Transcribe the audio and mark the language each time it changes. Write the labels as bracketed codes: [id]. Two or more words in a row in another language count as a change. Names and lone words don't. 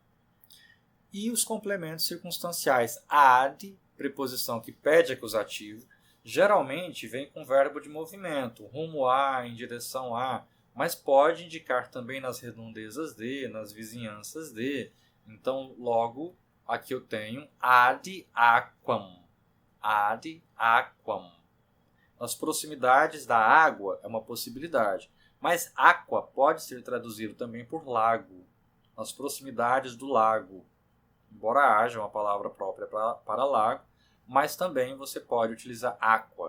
[pt] E os complementos circunstanciais. Ad, preposição que pede acusativo, geralmente vem com verbo de movimento, rumo a, em direção a, mas pode indicar também nas redondezas de, nas vizinhanças de. Então, logo, aqui eu tenho [la] ad aquam. Ad aquam. [pt] Nas proximidades da água é uma possibilidade, mas aqua pode ser traduzido também por lago. Nas proximidades do lago. Embora haja uma palavra própria para lago, mas também você pode utilizar aqua.